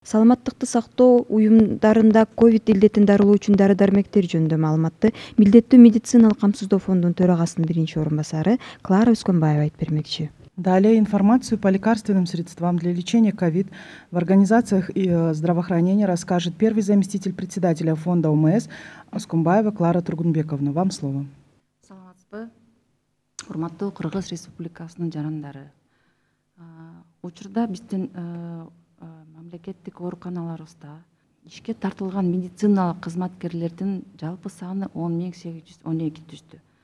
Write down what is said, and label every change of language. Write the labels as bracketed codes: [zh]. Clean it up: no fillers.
[ky] Саламаттыкты сактоо уюмдарында ковид илдетин дарылоо үчүн дары-дармектер жөнүндө маалыматты Милдеттүү медициналык камсыздоо фондунун төрагасынын биринчи орун басары Клара Өскөнбаева айтып бермекчи. [ru] Далее информацию по лекарственным средствам для лечения ковид в организациях здравоохранения расскажет первый заместитель председателя фонда ОМС Өскөнбаева Клара Тургунбековна. Вам слово. [ky] Саламатсызбы, урматтуу Кыргыз Республикасынын жарандары. Учурда биздин мамлекеттик ооруканаларыбызда ишке тартылган медициналык кызматкерлердин жалпы саны 10.812 түздү.